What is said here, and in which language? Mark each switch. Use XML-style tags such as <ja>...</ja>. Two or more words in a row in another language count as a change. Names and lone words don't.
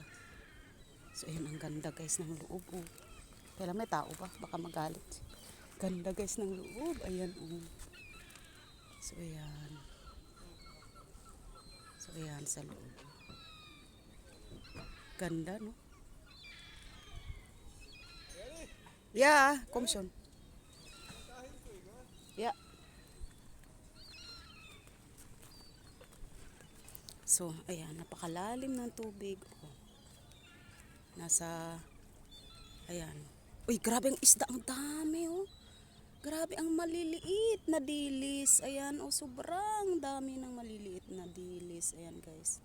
<tl>So ayun, ang ganda guys ng loob. Oh. Kaya may tao pa, baka magalit. Ganda guys ng loob. Ayan, oh. So ayan. So ayan sa loob. Ganda no.</tl> <de>Ja, komm schon. Ja.</de> <tl>So, ayan, napakalalim ng tubig. Oh. Nasa, ayan. Uy, grabe ang isda, ang dami, oh. Grabe ang maliliit na dilis. Ayan, oh, sobrang dami ng maliliit na dilis. Ayan, guys.</tl>